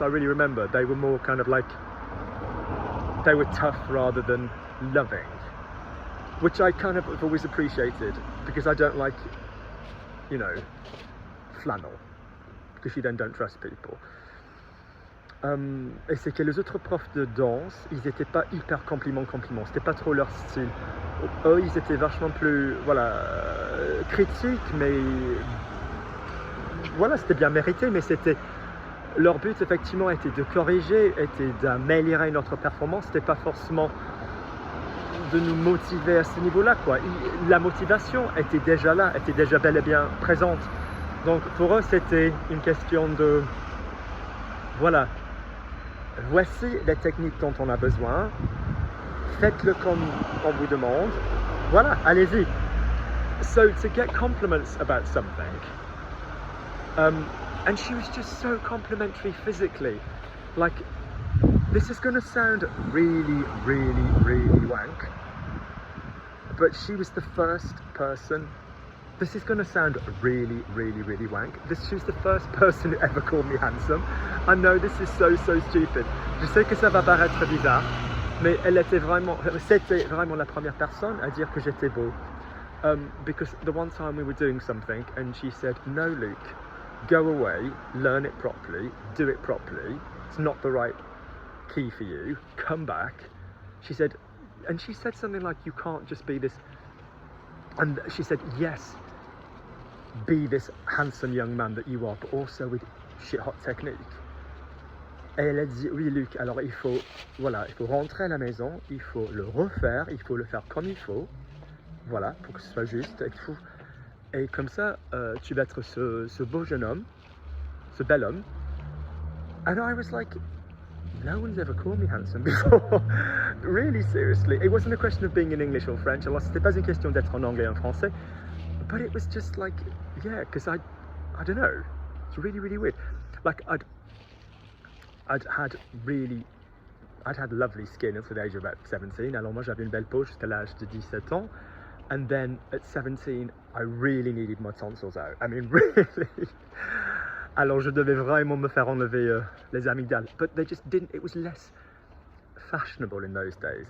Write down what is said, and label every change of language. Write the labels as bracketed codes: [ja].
[en] I really remember they were more kind of like, they were tough rather than loving, which I kind of have always appreciated, because I don't like, you know, flannel, because you then don't trust people. [fr] Et c'est que les autres profs de danse, ils n'étaient pas hyper compliments, c'était pas trop leur style. Eux, ils étaient vachement plus, voilà, critiques, mais voilà, c'était bien mérité, mais c'était, leur but effectivement était de corriger, était d'améliorer notre performance, c'était pas forcément de nous motiver à ce niveau-là, quoi. La motivation était déjà là, était déjà bel et bien présente. Donc pour eux, c'était une question de, voilà, voici les techniques dont on a besoin, faites-le comme on vous demande, voilà, allez-y. [en] So to get compliments about something, and she was just so complimentary physically, like, this is going to sound really, really, really wank, but she was the first person, this is going to sound really, really, really wank, she was the first person who ever called me handsome. I know this is so stupid, [fr] je sais que ça va paraître bizarre, mais c'était vraiment la première personne à dire que j'étais beau. [en] Because the one time we were doing something and she said, no Luke, go away, learn it properly, do it properly, it's not the right key for you, come back. She said, and she said something like, you can't just be this, and she said, yes, be this handsome young man that you are, but also with shit hot technique. [fr] Et elle a dit, oui Luc, alors il faut rentrer à la maison, il faut le refaire, il faut le faire comme il faut, voilà, pour que ce soit juste et tout. Et comme ça, tu vas être ce beau jeune homme, ce bel homme. [en] And I was like, no one's ever called me handsome before. Really, seriously. It wasn't a question of being in English or French. [fr] Alors, c'était pas une question d'être en anglais ou en français. [en] But it was just like, yeah, because I don't know. It's really, really weird. Like, I'd had lovely skin until the age of about 17. [fr] Alors moi j'avais une belle peau jusqu'à l'âge de 17 ans. [en] And then at 17, I really needed my tonsils out. I mean, really. [fr] Alors je devais vraiment me faire enlever les amygdales. [en] But they just didn't, it was less fashionable in those days.